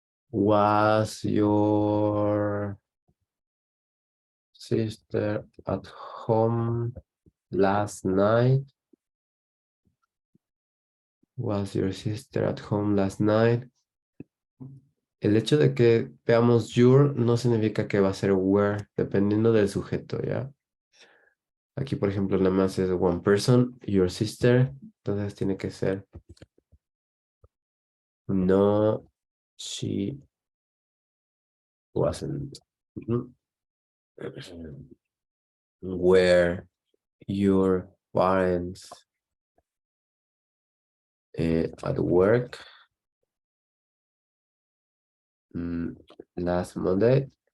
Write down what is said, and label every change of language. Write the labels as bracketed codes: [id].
[en] Was your sister at home last night? Was your sister at home last night? [es] El hecho de que veamos your no significa que va a ser were, dependiendo del sujeto, ¿ya? Aquí, por ejemplo, nada más es [en] one person, your sister, [es] entonces tiene que ser [en] no, she wasn't. Were your parents at work last Monday?